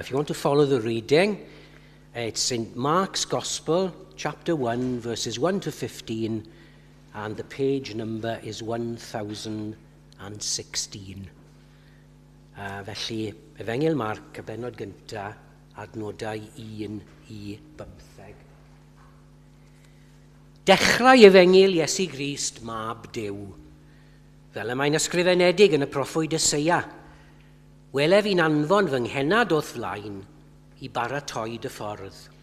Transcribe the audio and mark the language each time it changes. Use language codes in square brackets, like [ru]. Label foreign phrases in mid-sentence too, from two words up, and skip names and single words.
[en] If you want to follow the reading, it's St. Mark's Gospel, chapter 1, verses 1 to 15, and the page number is 1016. [cy] Felly, Efengyl Marc, y bennod cynta, adnodau 1 I 15. Dechrau Efengyl Iesu Grist, mab Duw. Fel y mae'n ysgrifenedig yn y proffwyd Eseia, welef i'n anfon fy nghenad o'th flaen I baratoi dy ffordd.